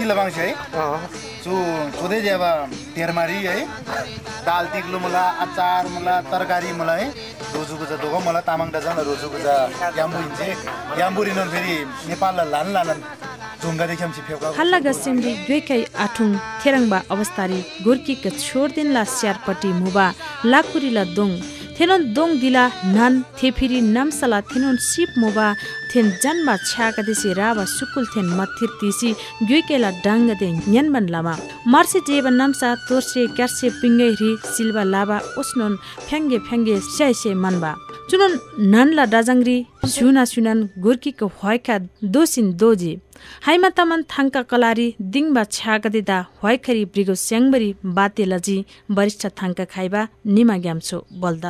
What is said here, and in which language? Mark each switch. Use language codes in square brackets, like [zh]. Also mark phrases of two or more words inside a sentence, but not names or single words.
[tmg] तिलबाङ छै सो छोदे जेबा तेरमारी है दाल तिग्लो मला अचार मला तरकारी मला है रोजुको ज दोगो मला तामाङ दजन रोजुको ज याम्बु इन्जे याम्बु रिनन फेरि नेपालला लान जुंगा देख्याम छि फेका हल्ला गसिमरी दुईकै आठुङ थेरङबा अवस्थारी गोर्की क छोडदिनला स्यारपटी मुबा लाकुरीला दोङ थेनोन दोङ दिला नान थेफिरी नामसला थेनोन सिप मोबा थेन जन्मा छ्याका देसी राबा सुकुल थेन मथिर तिसी ग्युकेला डांग दे न्यनबन लामा मार्से जेबन नामसा तोर्से क्यार्से पिंगे रि सिल्वा लाबा ओस्नोन फ्याङ्गे स्याइसे मनबा चुनोन ननला दाजंगरी सुनान गोर्कीको हयका दोसिन दोजी हाइमा तमन थाङका कलारी दिङबा छ्यागदेदा हयखरी ब्रिगो स्याङबरी बाते लजी वरिष्ठ थाङका खाइबा निमा ग्यामछो बल्दा